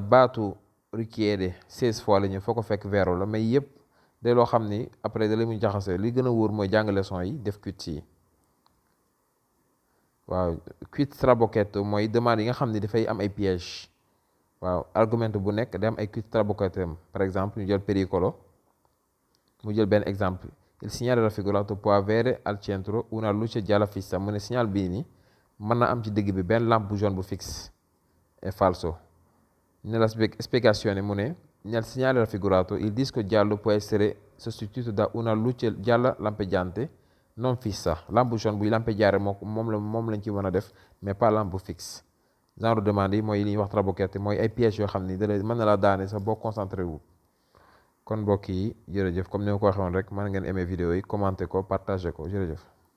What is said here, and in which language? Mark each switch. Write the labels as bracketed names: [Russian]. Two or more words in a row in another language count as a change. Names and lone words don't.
[Wolof] baatu richiede 16 fois la ñëw foo ko fekk vero la mais yëpp de loo xam ni après da lay mu jaxase li gën a wóor mooy jàng leçon yi def quiz yi. waaw quiz trabocchetto mooy demande yi nga xam ni dafay am ay piège. waaw argument bu nekk day am ay quiz trabocchetto [French] par exemple [Wolof] ñu jël pericolo mu jël benn exemple [Italian] il segnale raffigurato può avere al centro una luce gialla fissa [Wolof] mu ne signal bii nii mën na am ci digg bi benn lampe bu jaune bu fixe [Italian] è falso. Nella spiegazione [Wolof] mu ne [Italian] nel segnale raffigurato il disco giallo può essere sostituito da una luce gialla lampeggiante non fissa [Wolof] lampe jaune buy lampeggiare moom lañ ci mën a def [French] mais pas [Wolof] lampe bu fixe. genre demande yi mooy li ñuy wax trabocchetto mooy ay pièges yoo xam ni da mën na laa daane sax boo concentré wu. kon mbokk yi jërëjëf comme ni ma ko waxee woon rek mën ngeen aimer vidéo yi commenter ko partager ko jërëjëf.